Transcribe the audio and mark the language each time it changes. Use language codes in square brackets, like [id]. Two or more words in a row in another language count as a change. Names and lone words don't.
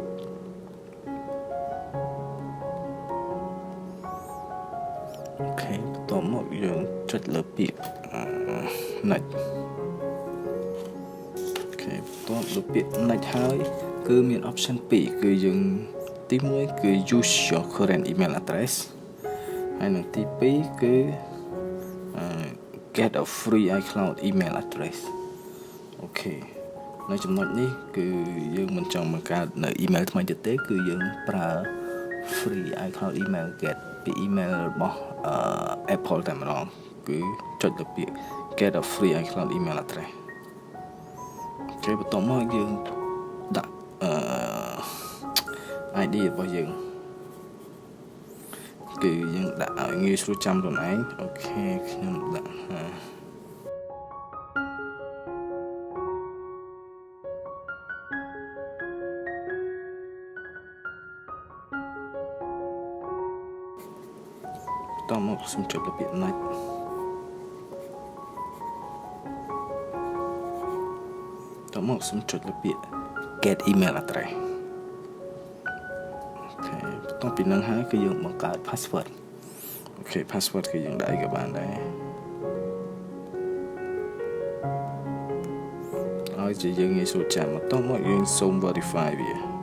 [km] អូខេបន្ទាប់មកយើងចុចលើពាក្យ next អូខេបន្ទាប់លើពាក្យ next ហើយគឺមាន option 2គឺ យើងទី1គឺ [en] use your current email address [km] ហើយនឹងទី2គឺ [en] get a free iCloud email address [km] អូខេនៅចំណុចនេះគឺយើងមិនចង់បង្កើតនៅ email ថ្មីទៀតទេគឺយើងប្រើ [en] free iCloud email get [km] ពី email របស់ Apple តែម្ដងគឺចុចលើពាក្យ [en] get a free iCloud email address [km] អូខេបន្ទាប់មកយើងដាក់ ID របស់យើងគឺយើងដាក់ឲ្យងាយស្រួលចាំខ្លួនឯងអូខេខ្ញុំដាក់ តមកសូមចុចលើពាក្យ next តមកសូមចុចលើពាក្យ [en] get email address [km] តពីនឹងហើយគឺយើងបង្កើត password អូខេ password គឺយើងដាក់អីក៏បានដែរឲ្យជាយើងងាយស្រួលចាំបន្ទាប់មកយើងសូម verify វា